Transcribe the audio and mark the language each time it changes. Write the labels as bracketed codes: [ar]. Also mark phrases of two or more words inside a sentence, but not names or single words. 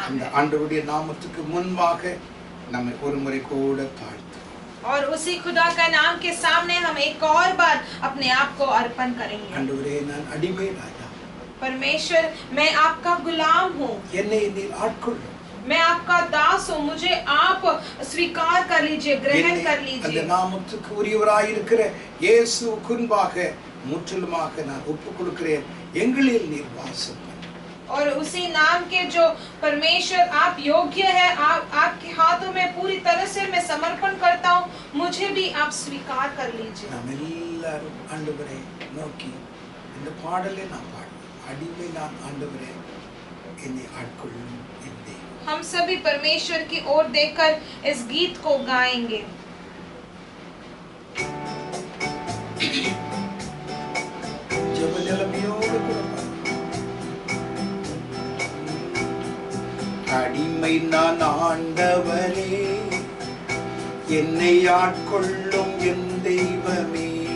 [ta] அந்த [hi] है। [ta] ஆண்டவருடைய நாமத்துக்கு முன்பாக நம்மை ஒரு முறை கூட தாழ்த்துவோம். [hi] और उसी खुदा का नाम के सामने हम एक और बार अपने आप को अर्पण करेंगे। [ta] ஆண்டவரே, நான் அடிமை ராஜா, [hi] परमेश्वर मैं आपका गुलाम हूँ, [ta] என்னை நீர் ஆட்கொள்ளும். [hi] मैं आपका दास हूँ, मुझे आप स्वीकार कर लीजिए, ग्रहण कर [ta] அந்த [hi] लीजिए। [ta] நாமத்துக்கு உரியவராய் இருக்கிற இயேசுவுக்கு முன்பாக முற்றிலுமாக நான் ஒப்புக் கொடுக்கிறேன். எங்களில் நீர் வாசம் பண்ணு. [hi] और उसी नाम के जो परमेश्वर आप योग्य है, आपके हाथों में पूरी तरह से मैं समर्पण करता हूँ, मुझे भी आप स्वीकार कर लीजिए। [ta] நாம் எல்லாரும் ஆண்டவரை நோக்கி இந்த பாடலை நாம் பாடுவோம். அடிமை நான் ஆண்டவரே, என்னை ஆட்கொள்ளும் என்றே. [hi] हम सभी परमेश्वर की ओर देखकर इस गीत को गाएंगे। [ta] ஜெப நிலைமையோடு கூட பாடுவோம். அடிமை நான் ஆண்டவரே, என்னை ஆட்கொள்ளும் என் தெய்வமே.